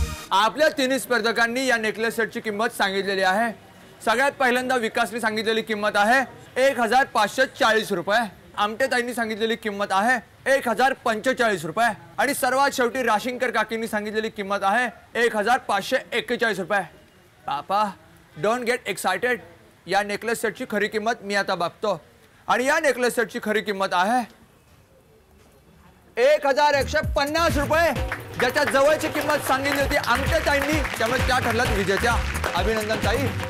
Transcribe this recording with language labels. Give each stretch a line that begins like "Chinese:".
Marathi: आपल्या तिन्ही स्पर्धकांनी या नेकलेस सेटची किंमत सांगितलेली आहे. सगळ्यात पहिल्यांदा विकासने सांगितलेली किंमत आहे 1540 रुपये. आमटेताईंनी सांगितलेली किंमत आहे 1045 रुपये आणि सर्वात शेवटी राशिंकर काकींनी सांगितलेली किंमत आहे 1541 रुपये.
English: Papa don't get excited.
Marathi: या नेकलेस सेटची खरी किंमत मी आता बघतो आणि या नेकलेस सेटची खरी किंमत आहे 1150 रुपये. ज्याच्या जवळची किंमत सांगितली होती आमटेताईंनी, त्यामुळे त्या ठरल्यात विजेत्या. अभिनंदन ताई.